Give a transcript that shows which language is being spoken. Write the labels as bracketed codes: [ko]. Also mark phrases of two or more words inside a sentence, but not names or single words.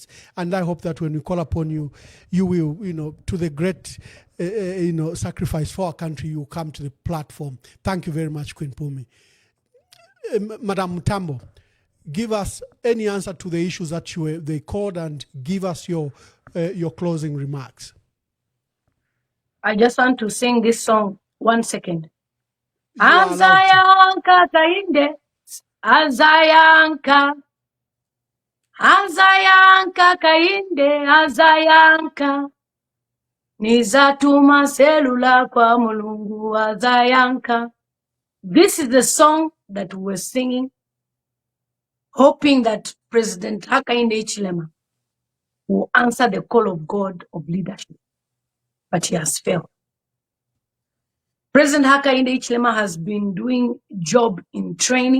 [en] And I hope that when we call upon you, you will, to the great, sacrifice for our country, you come to the platform. Thank you very much, Queen Phumie. Madam Mutambo, give us any answer to the issues that they called, and give us your closing remarks. I just want to sing this song 1 second. [ny] Azayanka Hakainde, Azayanka, Azayanka Hakainde, Azayanka, Nizatuma selula kwa mulungu Azayanka. [en] This is the song that we're singing, hoping that President Hakainde Hichilema will answer the call of God of leadership. But he has failed. President Hakainde Hichilema has been doing job in training.